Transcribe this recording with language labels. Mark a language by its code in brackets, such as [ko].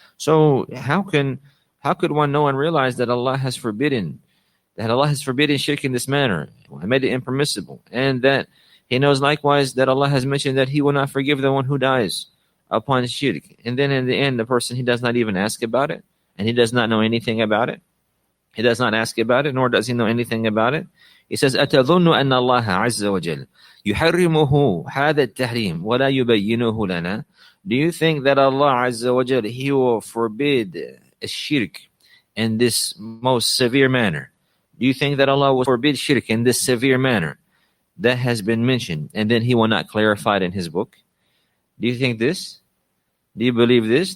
[en] So how could one know and realize that Allah has forbidden shirk in this manner? I made it impermissible. And that he knows likewise that Allah has mentioned that He will not forgive the one who dies upon shirk. And then in the end, the person, he does not even ask about it, and he does not know anything about it. He does not ask about it, nor does he know anything about it. He says, [ar] أَتَظُنُّ أَنَّ اللَّهَ عَزَّ وَجَلَّ يُحَرِّمُهُ هَذَا التَّحْرِيمُ وَلَا يُبَيِّنُهُ لَنَا. [en] Do you think that Allah Azza wa Jal, He will forbid a shirk in this most severe manner? Do you think that Allah will forbid shirk in this severe manner that has been mentioned, and then He will not clarify it in His book? Do you think this? Do you believe this?